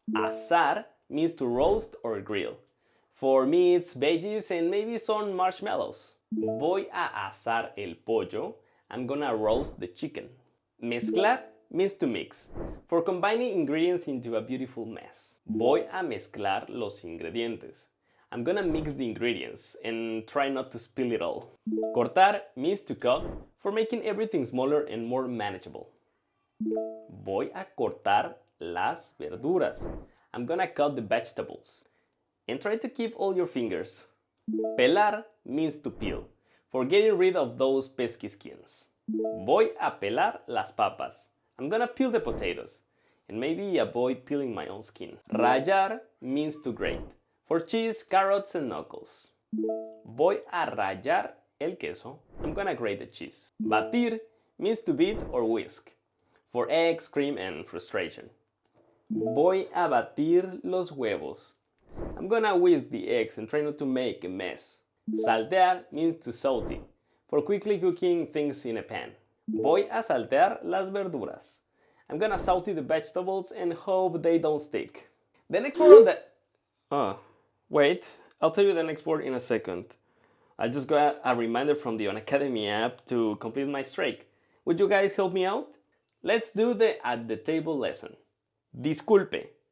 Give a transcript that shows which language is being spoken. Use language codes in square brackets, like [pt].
[en] Asar means to roast or grill, for meats, veggies, and maybe some marshmallows. [es] Voy a asar el pollo. [en] I'm gonna roast the chicken. Mezclar means to mix, for combining ingredients into a beautiful mess. [es] Voy a mezclar los ingredientes. [en] I'm gonna mix the ingredients and try not to spill it all. Cortar means to cut, for making everything smaller and more manageable. [es] Voy a cortar las verduras. [en] I'm gonna cut the vegetables. And try to keep all your fingers. Pelar means to peel, for getting rid of those pesky skins. [es] Voy a pelar las papas. [en] I'm gonna peel the potatoes, and maybe avoid peeling my own skin. Rallar means to grate, for cheese, carrots, and knuckles. [es] Voy a rallar el queso. [en] I'm gonna grate the cheese. Batir means to beat or whisk, for eggs, cream, and frustration. [es] Voy a batir los huevos. [en] I'm gonna whisk the eggs and try not to make a mess. Saltear means to saute, for quickly cooking things in a pan. [es] Voy a saltear las verduras. [en] I'm gonna saute the vegetables and hope they don't stick. The next word on the... wait, I'll tell you the next word in a second. I just got a reminder from the Unacademy app to complete my streak. Would you guys help me out? Let's do the at the table lesson. [es] Disculpe.